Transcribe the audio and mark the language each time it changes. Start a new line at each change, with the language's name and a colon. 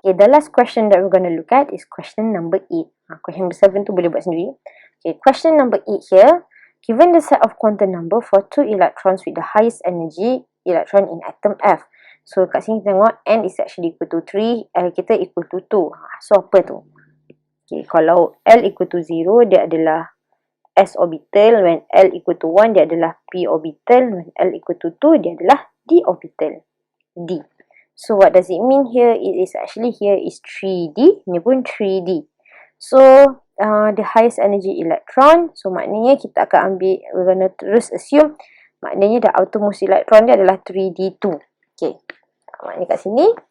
English: Okay, the last question that we're going to look at is question number 8. Question number 7
Malay: tu boleh buat sendiri.
English: Okay, question number 8 here. Given the set of quantum number for 2 electrons with the highest energy electron in atom F. So
Malay: kat sini tengok
English: n is actually equal to 3, L kita equal to 2.
Malay: So apa tu? Okay, kalau L equal to 0, dia adalah S orbital.
English: When L equal to 1,
Malay: dia adalah P orbital.
English: When L equal to 2,
Malay: dia adalah D orbital. D.
English: So what does it mean here? It is actually here is 3D.
Malay: Ni pun 3D.
English: So the highest energy electron. So
Malay: maknanya kita akan ambil,
English: we're gonna terus assume, maknanya the outermost electron
Malay: dia adalah
English: 3D2. Okay.
Malay: Maknanya kat sini.